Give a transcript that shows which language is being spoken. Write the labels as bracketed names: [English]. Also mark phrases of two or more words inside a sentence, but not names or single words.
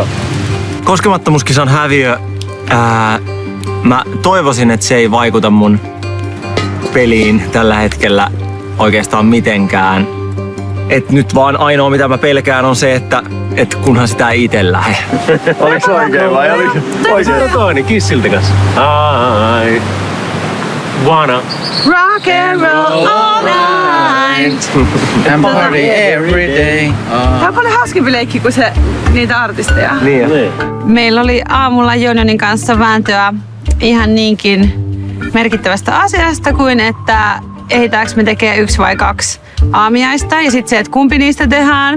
[Finnish] Koskemattomuuskisan häviö. Mä toivoisin, että se ei vaikuta mun peliin tällä hetkellä oikeastaan mitenkään. Et nyt vaan ainoa mitä mä pelkään on se, että kunhan sitä ei ite lähe. Oliko oikein vai oliko oikein? Toinen kissiltä kanssa. [English] I wanna Rock and roll all night. And party every day. [Finnish] Tämä on paljon hauskempi leikki kuin se niitä artisteja. Niin. Meillä oli aamulla Jonjonin kanssa vääntöä ihan niinkin merkittävästä asiasta kuin, että ehditäänkö me tekemään 1 vai 2 aamiaista ja sitten se, että kumpi niistä tehdään.